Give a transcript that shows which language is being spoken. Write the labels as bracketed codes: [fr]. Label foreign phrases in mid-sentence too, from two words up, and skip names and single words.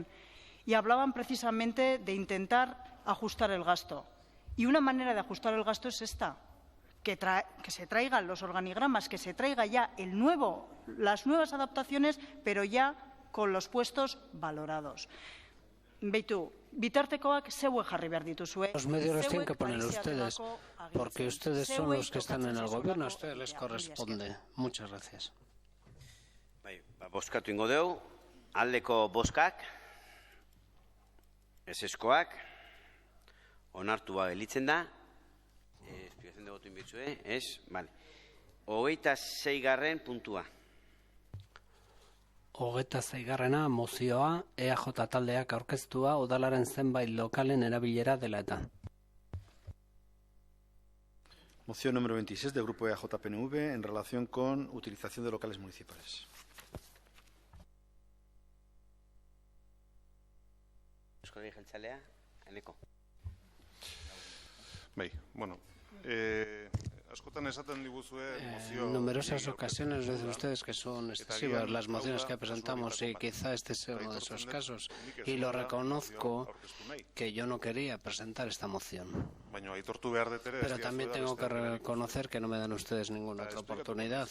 [es] Y hablaban precisamente de intentar ajustar el gasto. Y una manera de ajustar el gasto es esta, que se traigan los organigramas, que se traiga ya las nuevas adaptaciones, pero ya con los puestos valorados. [eu] Beitu, bitartekoak zeuek jarri behar dituzue. [es] Los medios los tienen que poner ustedes, porque ustedes son los que están en el Gobierno, a ustedes les corresponde. Muchas gracias. [eu] Bozkatu ingo dugu, aldeko bozkak. Eseskoak, onartua gelditzen da, [es] explicación de voto [eu] inbirtzue, ez, [es] vale. [eu] 26. puntua. 26. mozioa, EAJ taldeak aurkeztua udalaren zenbait lokalen erabilera dela eta. [es] Moción número 26 del Grupo EAJ-PNV en relación con utilización de locales municipales. [eu] Euskal Herria Jeltzalea, Eneko. Bai, bueno, askotan esaten diguzue mozio... [es] En numerosas ocasiones dicen ustedes que son excesivas las mociones que presentamos y quizá este sea uno de esos casos. Y lo reconozco que yo no quería presentar esta moción. Pero también tengo que reconocer que no me dan ustedes ninguna otra oportunidad.